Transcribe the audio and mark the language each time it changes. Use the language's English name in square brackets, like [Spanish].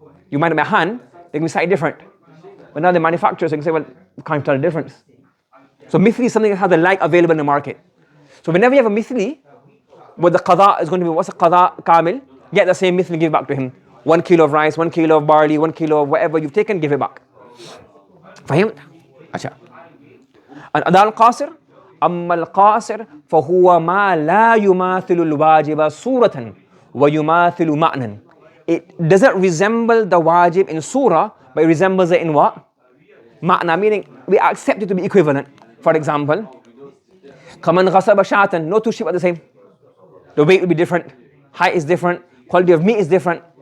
[English] You might have by hand, they can be slightly different. But now they manufacture, so you can say, well, you can't tell the difference. So mithli is something that has the like available in the market. So whenever you have a mithli, what the qadāء is going to be, what's a qadāء kamil? Get the same mithli, give back to him. 1 kilo of rice, 1 kilo of barley, 1 kilo of whatever you've taken, give it back. [Arabic] فهمت؟ أشياء. الأداء القاصر أما القاصر فهو ما لا يماثل الواجب صورة ويماثل معنى. [English] It doesn't resemble the wajib in surah, but it resembles it in what? Ma'na, meaning we accept it to be equivalent. For example, [Arabic] كَمَنْ غَصَبَ شَاةً, [English] no two sheep are the same. The weight will be different, height is different, quality of meat is different.